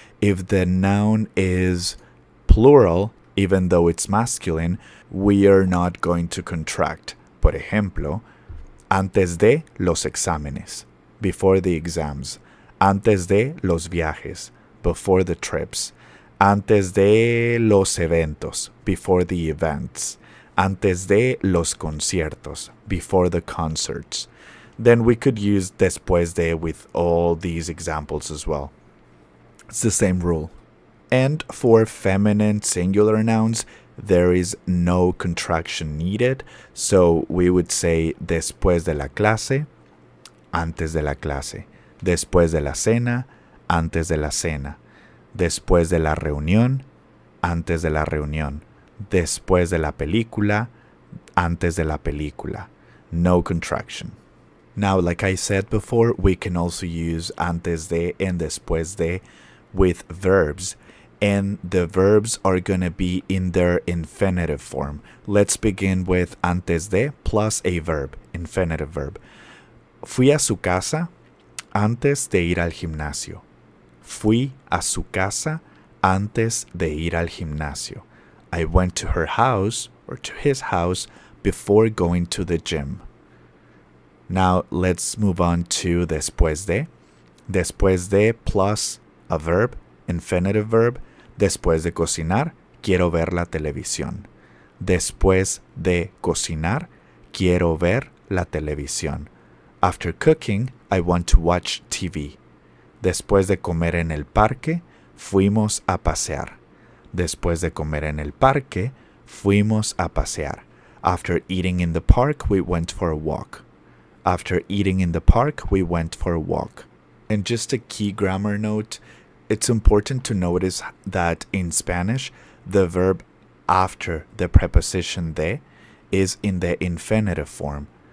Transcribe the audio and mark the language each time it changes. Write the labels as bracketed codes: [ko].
[en] If the noun is plural, even though it's masculine, we are not going to contract. [es] Por ejemplo, antes de los exámenes, [en] before the exams. [es] Antes de los viajes, [en] before the trips. [es] Antes de los eventos, [en] before the events. [es] Antes de los conciertos, [en] before the concerts. Then we could use después de with all these examples as well. It's the same rule. And for feminine singular nouns, there is no contraction needed. So we would say [es] después de la clase, antes de la clase. Después de la cena, antes de la cena. Después de la reunión, antes de la reunión. Después de la película, antes de la película. [en] No contraction. Now, like I said before, we can also use antes de and después de with verbs. and the verbs are going to be in their infinitive form. Let's begin with antes de plus a verb, infinitive verb. [es] Fui a su casa antes de ir al gimnasio. Fui a su casa antes de ir al gimnasio. [en] I went to her house or to his house before going to the gym. Now let's move on to después de. Después de plus a verb, infinitive verb. [es] Después de cocinar, quiero ver la televisión. Después de cocinar, quiero ver la televisión. [en] After cooking, I want to watch TV. [es] Después de comer en el parque, fuimos a pasear. Después de comer en el parque, fuimos a pasear. [en] After eating in the park, we went for a walk. After eating in the park, we went for a walk. And just a key grammar note, it's important to notice that in Spanish, the verb after the preposition de is in the infinitive form.